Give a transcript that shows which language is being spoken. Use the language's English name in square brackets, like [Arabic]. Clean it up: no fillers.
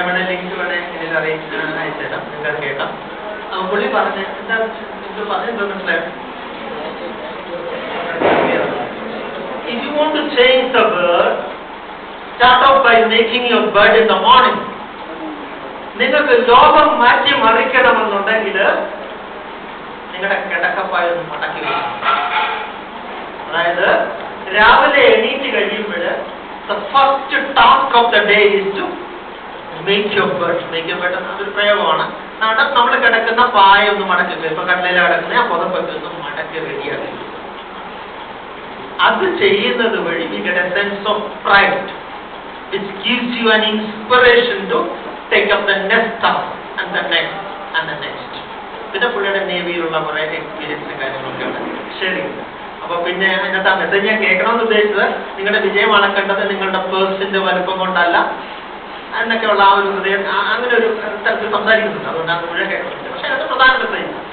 [Malayalam] Link വേണേ എനിക്ക് അയച്ചുതരാം, നിങ്ങൾക്ക് കേൾക്കാം. അപ്പൊ പുള്ളി പറഞ്ഞ് എന്താ പറഞ്ഞെന്തോ മനസ്സിലായോ? [English] If you want to change the world, start off by making your bed in the morning. [Malayalam] നിങ്ങൾക്ക് ലോകം മാറ്റി മറിക്കണമെന്നുണ്ടെങ്കിൽ നിങ്ങളുടെ കിടക്കപ്പായ ഒന്ന് മടക്കി വെക്കണം. അതായത് രാവിലെ എണീറ്റ് കഴിയുമ്പോൾ [English] the first task of the day is to make your bed. Make your bed [Malayalam] എന്നൊരു പ്രയോഗമാണ്. നമ്മൾ കിടക്കുന്ന പായ ഒന്ന് മടക്കി വെക്കുക. ഇപ്പൊ കടലയിൽ കിടക്കുന്ന ആ പുതപ്പൊക്കെ ഒന്ന് മടക്കി റെഡിയാക്കി. അത് ചെയ്യുന്നത് വഴി [English] we get a sense of pride which gives you an inspiration to take up the next task and the next and the next. [Malayalam] പിന്നെ പുള്ളിയുടെ നേവിയിലുള്ള കുറെ എക്സ്പീരിയൻസും കാര്യങ്ങളൊക്കെ ഉണ്ട്. ശരി, അപ്പൊ പിന്നെ അതിനകത്ത് ആ മെസ്സേജ് ഞാൻ കേൾക്കണമെന്ന് ഉദ്ദേശിച്ചത് നിങ്ങളുടെ വിജയം അളക്കേണ്ടത് നിങ്ങളുടെ പേഴ്സിന്റെ വലുപ്പം കൊണ്ടല്ല എന്നൊക്കെയുള്ള ആ ഒരു ഹൃദയം അങ്ങനെ ഒരു തരത്തിൽ സംസാരിക്കുന്നുണ്ട്. അതുകൊണ്ടാണ് മുഴുവൻ കേൾക്കുന്നത്. പക്ഷെ അത് പ്രധാന മെസ്സേജ്.